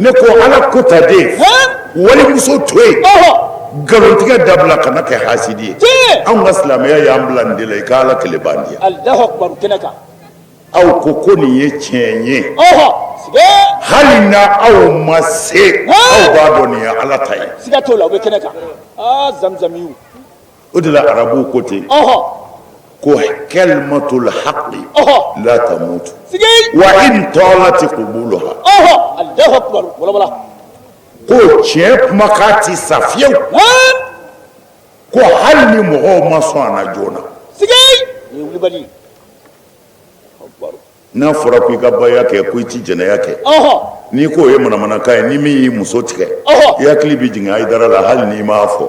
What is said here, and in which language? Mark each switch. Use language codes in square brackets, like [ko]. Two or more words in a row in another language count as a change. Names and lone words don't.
[bm] ne ko Ala ko ta den walimuso to yen nkalontigɛ dabila kana kɛ hasidi ye anw ka silamɛya y'an bila nin de la i ka Ala kɛlɛ b'an di yan [ar] الله أكبر [bm] kɛnɛ kan aw ko nin ye tiɲɛ ye hali na aw ma se aw b'a dɔn nin ye Ala ta ye siga t'o la o bɛ kɛnɛ kan zamzamiw o de la arabuw ko ten ko [ar] كلمة الحق لا تموت وإن طالت قبولها الله أكبر والله [bm] ko tiɲɛ kumakan ti sa fiyewu ko hali ni mɔgɔw ma sɔn a na joona ni wulibali n'a fɔra ko i ka baya kɛ ko i ti jɛnɛya kɛ n'i ko o ye manamanakan ye ni min y'i muso tigɛ i hakili bɛ jigin Ayidara la hali n'i m'a fɔ